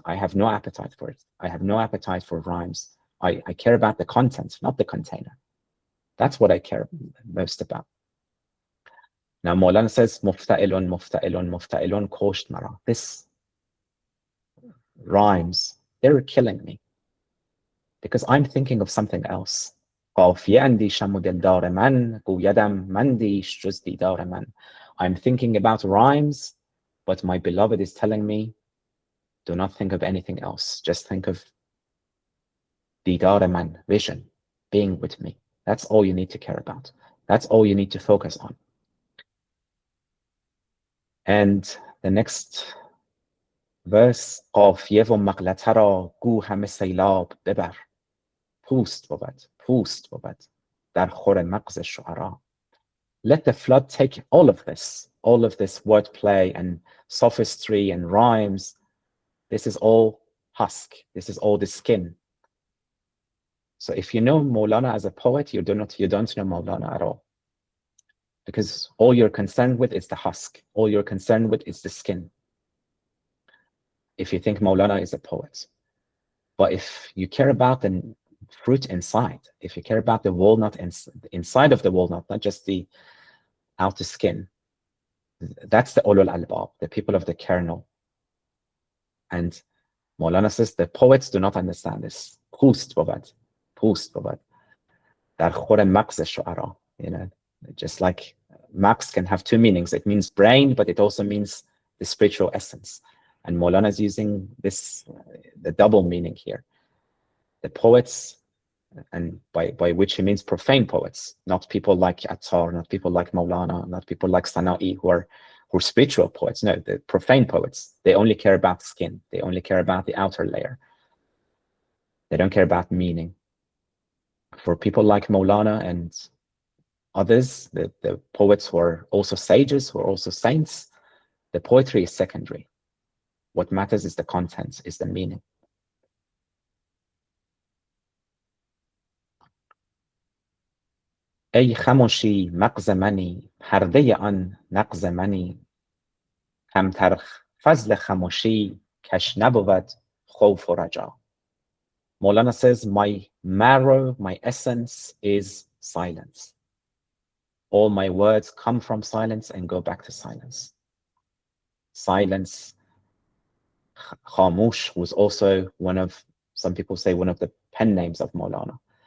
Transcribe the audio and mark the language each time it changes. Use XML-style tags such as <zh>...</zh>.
<en>I have no appetite for it. I have no appetite for rhymes. I care about the content, not the container. That's what I care most about. Now Maulana says, Mufta'ilun, Mufta'ilun, Mufta'ilun,</en> <fa>kosht mara.</fa> <en>This rhymes, they're killing me. because I'm thinking of something else.</en> <fa>قافیه اندیشم و دلدار من، گویدم مندیش جز دیدار من.</fa> <en>I'm thinking about rhymes, but my beloved is telling me, do not think of anything else. Just think of</en> <fa>دیدار من,</fa> <en>vision, being with me. That's all you need to care about. That's all you need to focus on. And the next verse,</en> <fa>قافیه و مغلطه را گو همه سیلاب ببر. پوست بود در خور مغز شعرا.</fa> <en>Let the flood take all of this wordplay and sophistry and rhymes. This is all husk. This is all the skin. So if you know Maulana as a poet, you don't know Maulana at all. Because all you're concerned with is the husk. All you're concerned with is the skin. If you think Maulana is a poet. But if you care about the fruit inside, if you care about the walnut inside of the walnut, not just the outer skin, that's the ulul albab, the people of the kernel. And Maulana says the poets do not understand this.</en> <fa>Pust بود در خور مغز شعرا.</fa> <en>You know, just like max can have two meanings. It means brain, but it also means the spiritual essence. And Maulana is using this, the double meaning here. The poets, and by which he means profane poets, not people like Attar, not people like Maulana, not people like Sana'i who are spiritual poets. No, the profane poets, they only care about skin. They only care about the outer layer. They don't care about meaning. For people like Maulana and others, the poets who are also sages, who are also saints, the poetry is secondary. What matters is the content, is the meaning.</en> <fa>ای خموشی مغز منی، پرده آن نغز منی، کمتر فضل خموشی کش نبود خوف و رجا.</fa> <en>Maulana says, my marrow, my essence is silence. All my words come from silence and go back to silence. Silence. Khamush was also one of, some people say, one of the pen names of Maulana.</en>